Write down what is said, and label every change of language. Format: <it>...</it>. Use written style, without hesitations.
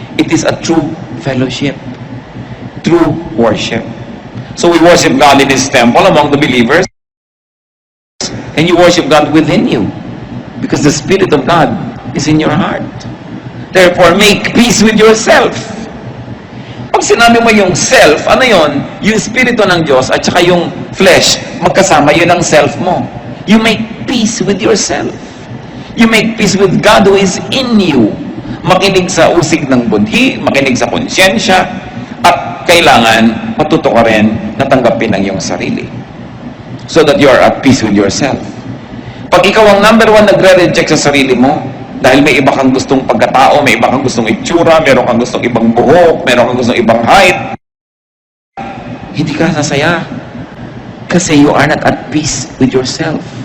<en>It is a true fellowship, true worship. So we worship God in His temple among the believers, and you worship God within you, because the Spirit of God is in your heart. Therefore, make peace with yourself.</en> <tl>Pag sinabi mo yung self, ano yon? Yung spirito ng Diyos at saka yung flesh, magkasama, yun ang self mo.</tl> <en>You make peace with yourself. You make peace with God who is in you.</en> <tl>Makinig sa usig ng budhi, makinig sa konsyensya, at kailangan matuto ka rin na tanggapin ang iyong sarili.</tl> <en>So that you are at peace with yourself.</en> <tl>Pag ikaw ang number one nagre-reject sa sarili mo, dahil may iba kang gustong pagkatao, may iba kang gustong itsura, meron kang gustong ibang buhok, meron kang gustong ibang height, hindi ka sasaya. Kasi</tl> <en>you are not at peace with yourself.</en>